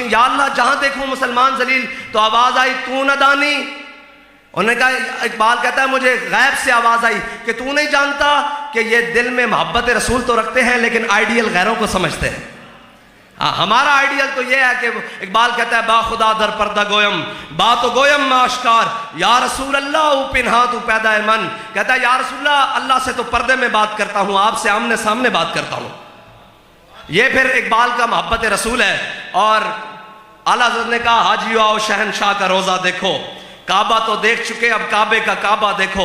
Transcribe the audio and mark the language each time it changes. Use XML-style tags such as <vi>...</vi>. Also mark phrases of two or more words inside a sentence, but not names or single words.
<ur>یا اللہ جہاں دیکھوں مسلمان ذلیل. تو آواز آئی</ur> <fa>تو نہ دانی.</fa> <ur>انہوں نے کہا, اقبال کہتا ہے مجھے غیب سے آواز آئی کہ تو نہیں جانتا کہ یہ دل میں محبت رسول تو رکھتے ہیں لیکن آئیڈیل غیروں کو سمجھتے ہیں. ہمارا آئیڈیل تو یہ ہے کہ اقبال کہتا ہے</ur> <fa>با خدا در پردہ گویم با تو گویم آشکار, یا رسول اللہ او پنہا تو پیدا من.</fa> <ur>کہتا ہے یا رسول اللہ, اللہ سے تو پردے میں بات کرتا ہوں, آپ سے آمنے سامنے بات کرتا ہوں. یہ پھر اقبال کا محبت رسول ہے. اور اعلیٰ حضرت نے کہا حاجیو آؤ شہنشاہ کا روزہ دیکھو, کعبہ تو دیکھ چکے اب کعبے کا کعبہ دیکھو.</ur>